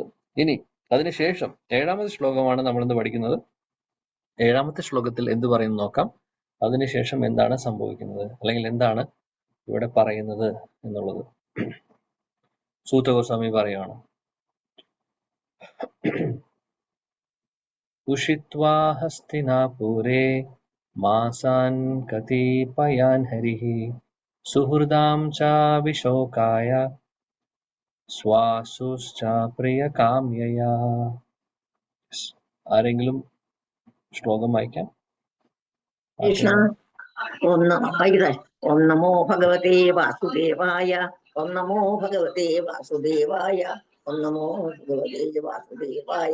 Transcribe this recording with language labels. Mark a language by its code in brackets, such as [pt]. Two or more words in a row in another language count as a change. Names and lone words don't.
[ml] ഇനി അതിനുശേഷം 7-ാമത്തെ ശ്ലോകമാണ് നമ്മളിന്ന് പഠിക്കുന്നത്. 7-ാമത്തെ ശ്ലോകത്തിൽ എന്ത് പറയുന്നു നോക്കാം. അതിനുശേഷം എന്താണ് സംഭവിക്കുന്നത്, അല്ലെങ്കിൽ എന്താണ് ഇവിടെ പറയുന്നത് എന്നുള്ളത് സൂത ഗോസ്വാമി പറയുകയാണ്. [sa] उषित्वा हस्तिनापुरे मासान् कतिपयान् हरिः सुहृदां च विशोकाय स्वासुश्च प्रियकाम्यया. [ml] ആരെങ്കിലും ശ്ലോകം വായിക്കാം? [sa] കൃഷ്ണ. ഓം നമോ ഭഗവതേ വാസുദേവായ. ഓം നമോ ഭഗവതേ വാസുദേവായ. ഓം നമോ ഭഗവതേ വാസുദേവായ.